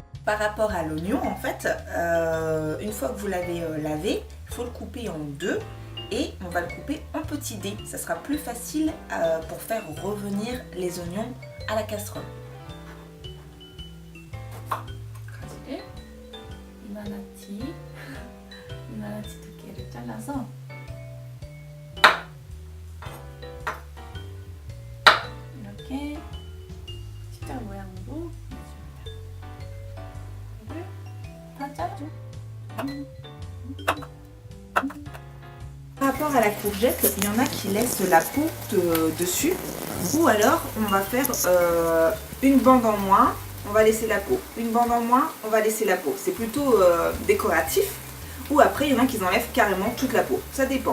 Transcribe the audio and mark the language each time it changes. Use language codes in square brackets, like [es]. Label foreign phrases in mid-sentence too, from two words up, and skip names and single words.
[fr] par rapport à l'oignon, en fait, une fois que vous l'avez lavé, il faut le couper en deux et on va le couper en petits dés. Ça sera plus facile pour faire revenir les oignons à la casserole. [ko] 가지를 이만하지 두 개를 잘라서 이렇게 십자가 모양으로 해줍니다. 이거를 다 짜줘. [fr] Par rapport à la courgette, il y en a qui laissent la peau dessus, ou alors on va faire une bande en moins, on va laisser la peau, une bande en moins, on va laisser la peau. C'est plutôt décoratif, ou après il y en a qui enlèvent carrément toute la peau, ça dépend.